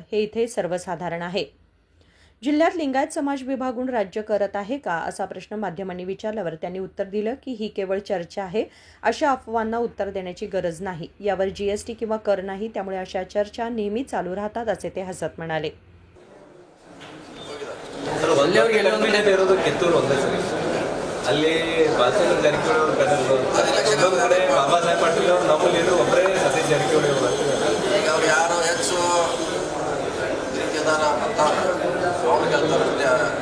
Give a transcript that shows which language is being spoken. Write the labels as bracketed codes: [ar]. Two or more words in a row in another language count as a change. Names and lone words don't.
[mr] हे इथे सर्वसाधारण आहे. जिल्ह्यात लिंगायत समाज विभागून राज्य करत आहे का, असा प्रश्न माध्यमांनी विचारल्यावर त्यांनी उत्तर दिलं की ही केवळ चर्चा आहे. अशा अफवांना उत्तर देण्याची गरज नाही. यावर जीएसटी किंवा कर नाही, त्यामुळे अशा चर्चा नेहमी चालू राहतात, असे ते हसत म्हणाले. [kn] ಅಲ್ಲಿ ಬಾಲಚಂದ್ರ ಜಾರಕಿಹೊಳಿ ಅವರು ಕರೆದ್ರು, ಇನ್ನೊಂದು ಕಡೆ ಬಾಬಾ ಸಾಹೇಬ್ ಪಾಟೀಲ್ ಅವರು ನಮ್ಮಲ್ಲಿ ಒಬ್ಬರೇ ಸತೀಶ್ ಜಾರಕಿಹೊಳಿ ಅವರು. ಈಗ ಅವ್ರು ಯಾರು ಹೆಚ್ಚು ಪ್ರೀತಿದಾರ ಅಂತ ಅವ್ರು ಗೆಲ್ತಾರೆ.